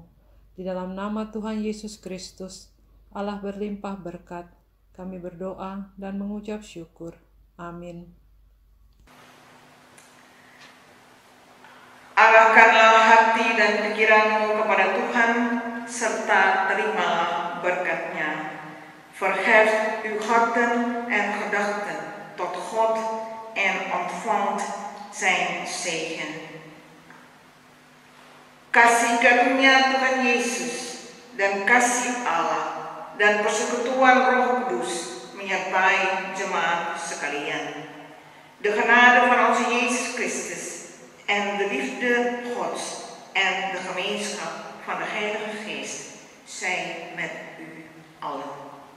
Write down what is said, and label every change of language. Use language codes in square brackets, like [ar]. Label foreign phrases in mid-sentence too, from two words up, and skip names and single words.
[id] Di dalam nama Tuhan Yesus Kristus, Allah berlimpah berkat, kami berdoa dan mengucap syukur. Amin. Arahkanlah hati dan pikiranmu kepada Tuhan, serta terimalah berkat-Nya. [nl] Verheft uw harten en gedachten tot God en ontvangt zijn zegen. [id] Kasih karunia Tuhan Yesus dan kasih Allah dan persekutuan Roh Kudus menyertai jemaat sekalian. [nl] De genade van onze Jezus Christus en de liefde Gods en de gemeenschap van de Heilige Geest zij met u allen.